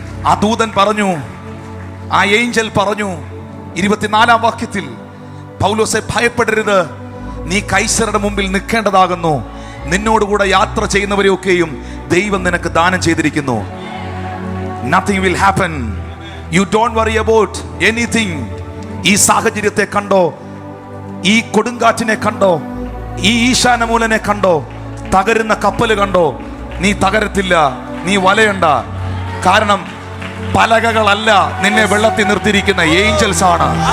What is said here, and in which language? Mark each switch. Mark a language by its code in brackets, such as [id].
[ml] ആ ദൂതൻ പറഞ്ഞു, ആ ഏഞ്ചൽ പറഞ്ഞു 24-ാം വാക്യത്തിൽ, പൗലോസെ ഭയപ്പെടരുത്, നീ കൈസരുടെ മുമ്പിൽ നിൽക്കേണ്ടതാകുന്നു, നിന്നോടുകൂടെ യാത്ര ചെയ്യുന്നവരെയൊക്കെയും ദൈവം നിനക്ക് ദാനം ചെയ്തിരിക്കുന്നു. [en] Nothing will happen. You don't worry about anything. [ml] ഈ സാഹചര്യത്തെ കണ്ടോ, ഈ കൊടുങ്കാറ്റിനെ കണ്ടോ, ഈ ഈശാനമൂലനെ കണ്ടോ, തകരുന്ന കപ്പല് കണ്ടോ, നീ തകരത്തില്ല, നീ വലയണ്ട. കാരണം പലകകളല്ല നിന്നെ വെള്ളത്തിൽ നിർത്തിയിരിക്കുന്ന ഏഞ്ചൽസ് ആണ്.